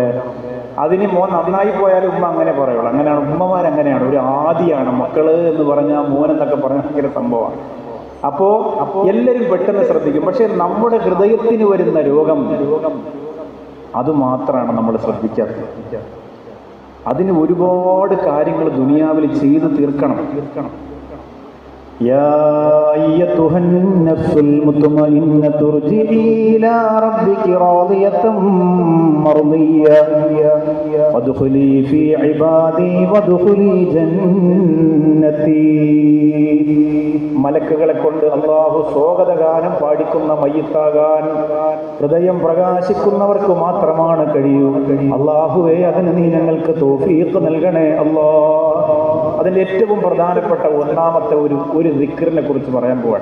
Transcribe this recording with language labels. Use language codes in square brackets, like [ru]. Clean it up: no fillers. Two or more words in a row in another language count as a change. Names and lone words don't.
[ml] അതിന് മോൻ നന്നായി പോയാലും ഉമ്മ അങ്ങനെ പറയുള്ളൂ. അങ്ങനെയാണ് ഉമ്മമാരങ്ങനെയാണ്, ഒരു ആദിയാണ് മക്കള് എന്ന് പറഞ്ഞാൽ മോൻ എന്നൊക്കെ പറഞ്ഞ ഭയങ്കര സംഭവമാണ്. അപ്പോ എല്ലാവരും പെട്ടെന്ന് ശ്രദ്ധിക്കും. പക്ഷെ നമ്മുടെ ഹൃദയത്തിന് വരുന്ന രോഗം അത് മാത്രമാണ് നമ്മൾ ശ്രദ്ധിക്കാത്തത്. അതിന് ഒരുപാട് കാര്യങ്ങൾ ദുനിയാവിൽ ചെയ്തു തീർക്കണം. [ar] يا أيتها النفس المطمئنة ارجعي إلى ربك راضية مرضية وادخلي في عبادي وادخلي جنتي. [ml] മലക്കുകളെ കൊണ്ട് അല്ലാഹു സ്വാഗതഗാനം പാടിക്കുന്ന മയ്യിത്താകാൻ ഹൃദയം പ്രകാശിക്കുന്നവർക്ക് മാത്രമാണ് കഴിയൂ. അല്ലാഹുവേ, അതിന് നീ ഞങ്ങൾക്ക് തൗഫീഖ് നൽകണേ അല്ലാ. അതിൻ്റെ ഏറ്റവും പ്രധാനപ്പെട്ട ഒന്നാമത്തെ ഒരു ദിക്റിനെ കുറിച്ച് പറയാൻ പോവാണ്.